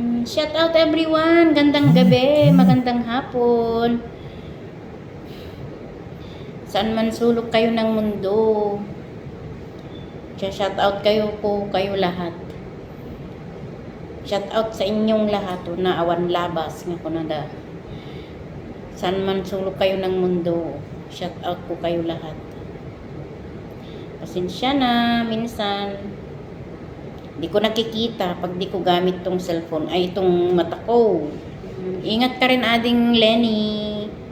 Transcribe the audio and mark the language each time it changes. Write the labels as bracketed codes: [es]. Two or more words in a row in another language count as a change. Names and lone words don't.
[en] Shout out everyone. [tl] Gandang gabi, magandang hapon. Saan man sulok kayo ng mundo. [en] Shout out [tl] kayo lahat. [en] Shout out [tl] sa inyong lahat na [ilo] awan labas nga kunada. [tl] Saan man sulok kayo ng mundo. [en] Shout out [tl] ko kayo lahat. Pasensya na minsan di ko nakikita pag di ko gamit tong cellphone ay itong mata ko. Ingat ka rin ading Lenny.